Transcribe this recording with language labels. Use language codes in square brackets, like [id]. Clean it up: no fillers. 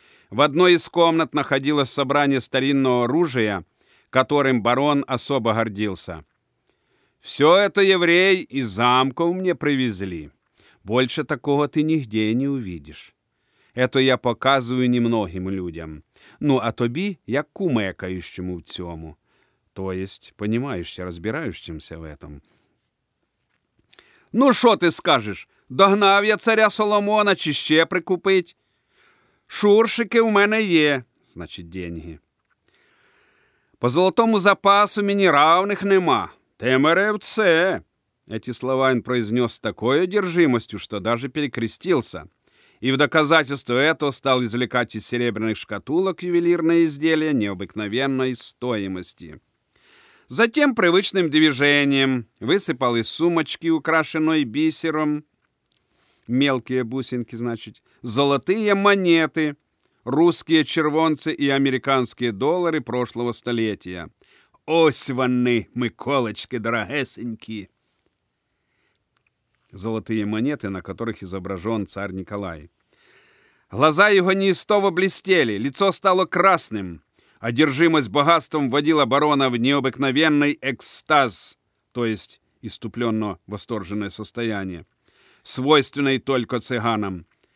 [ru] В одной из комнат находилось собрание старинного оружия, которым барон особо гордился. «Все это евреи из замков мне привезли. Больше такого ты нигде не увидишь». Это я показываю немногим людям. [uk] Ну, а тобі, як кумекающему в цьому. [ru] То есть, понимающе, разбирающимся в этом. [uk] Ну, шо ти скажеш? Догнав я царя Соломона, чи ще прикупить? Шуршики в мене є, [ru] значить, деньги. [uk] По золотому запасу мені равних нема. Ти мерев це. Эти слова він произнес з такою одержимостю, що даже перекрестился. [ru] И в доказательство этого стал извлекать из серебряных шкатулок ювелирные изделия необыкновенной стоимости. Затем привычным движением высыпал из сумочки, украшенной бисером, мелкие бусинки, значит, золотые монеты, русские червонцы и американские доллары прошлого столетия. [uk] «Ось вони, миколочки дорогесенькі!» [ru] Золотые монеты, на которых изображен царь Николай. Глаза его неистово блестели, лицо стало красным. Одержимость богатством вводила барона в необыкновенный экстаз, то есть исступленно восторженное состояние, свойственное только цыганам.